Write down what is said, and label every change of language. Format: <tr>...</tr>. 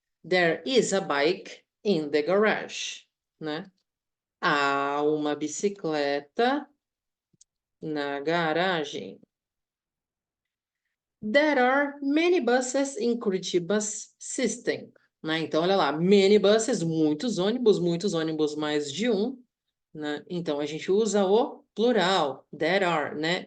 <en>There is a bike in the garage,</en> <pt>né? Há uma bicicleta na garagem.</pt> <en>There are many buses in Curitiba's system,</en> <pt>né? Então, olha lá,</pt> <en>many buses,</en> <pt>muitos ônibus mais de um, né? Então, a gente usa o plural, there are, né?</pt>